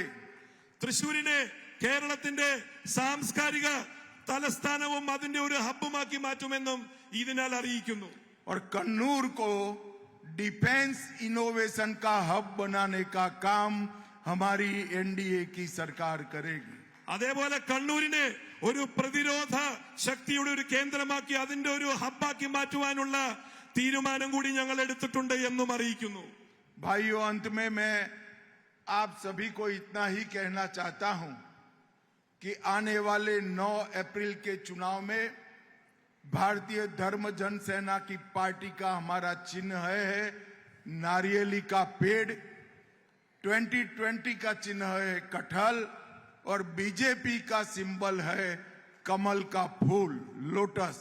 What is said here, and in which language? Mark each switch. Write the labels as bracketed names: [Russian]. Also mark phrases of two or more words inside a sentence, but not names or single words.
[Malayalam] തൃശൂരിനെ കേരളത്തിന്റെ സാംസ്കാരിക തലസ്ഥാനവും അതിന്റെ ഒരു ഹബ്ബുമാക്കി മാറ്റുമെന്നും ഇതിനാൽ അറിയിക്കുന്നു. [Hindi] और कन्नूर को [English] defense innovation [Hindi] का हब बनाने का काम हमारी एनडीए की सरकार करेगी. [Malayalam] അതേപോലെ കണ്ണൂരിനെ ഒരു പ്രതിരോധ ശക്തിയുടെ ഒരു കേന്ദ്രമാക്കി അതിന്റെ ഒരു ഹബ്ബാക്കി മാറ്റുവാനുള്ള തീരുമാനം കൂടി ഞങ്ങൾ എടുത്തിട്ടുണ്ട് എന്നും അറിയിക്കുന്നു. [Hindi] भाइयों, अंत में मैं आप सभी को इतना ही कहना चाहता हूं कि आने वाले 9 अप्रैल के चुनाव में भारतीय धर्म जनसेना की पार्टी का हमारा चिन्ह है नारियली का पेड़, 2020 का चिन्ह है कटहल और बीजेपी का सिंबल है कमल का फूल, लोटस.